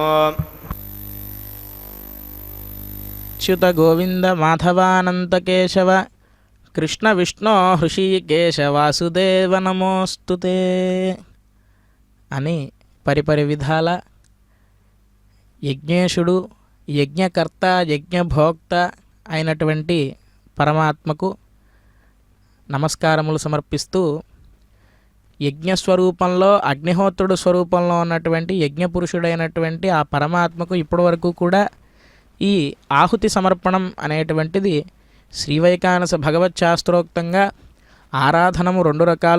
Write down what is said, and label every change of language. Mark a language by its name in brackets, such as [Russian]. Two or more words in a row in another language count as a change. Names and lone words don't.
[Sanskrit] च्युत गोविंद माधवानंत केशव कृष्ण विष्णु हृषीकेश वासुदेव नमोस्तुते [Telugu] అని పరిపరి విధాల యజ్ఞేశుడు యజ్ఞకర్త యజ్ఞభోక్త అయినటువంటి పరమాత్మకు నమస్కారములు సమర్పిస్తూ యజ్ఞస్వరూపంలో అగ్నిహోత్రుడు స్వరూపంలో ఉన్నటువంటి యజ్ఞపురుషుడైనటువంటి ఆ పరమాత్మకు ఇప్పటివరకు కూడా ఈ ఆహుతి సమర్పణం అనేటువంటిది శ్రీవైకానస భగవత్ శాస్త్రోక్తంగా ఆరాధనము రెండు రకాలు.